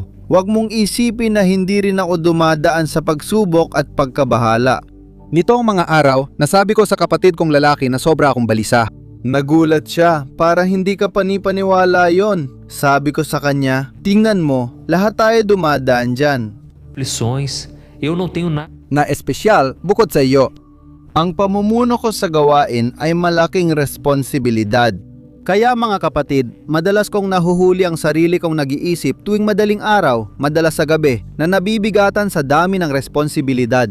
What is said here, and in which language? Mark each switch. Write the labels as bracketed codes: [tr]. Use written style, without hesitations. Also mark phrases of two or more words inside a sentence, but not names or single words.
[tl] Huwag mong isipin na hindi rin ako dumadaan sa pagsubok at pagkabahala. Nitong mga araw, nasabi ko sa kapatid kong lalaki na sobra akong balisa. Nagulat siya, para hindi ka panipaniwala yon. Sabi ko sa kanya, tingnan mo, lahat tayo dumadaan dyan. [pt] Lições, eu não tenho nada. [tl] Na espesyal bukod sa iyo. Ang pamumuno ko sa gawain ay malaking responsibilidad. Kaya mga kapatid, madalas kong nahuhuli ang sarili kong nag-iisip tuwing madaling araw, madalas sa gabi, na nabibigatan sa dami ng responsibilidad.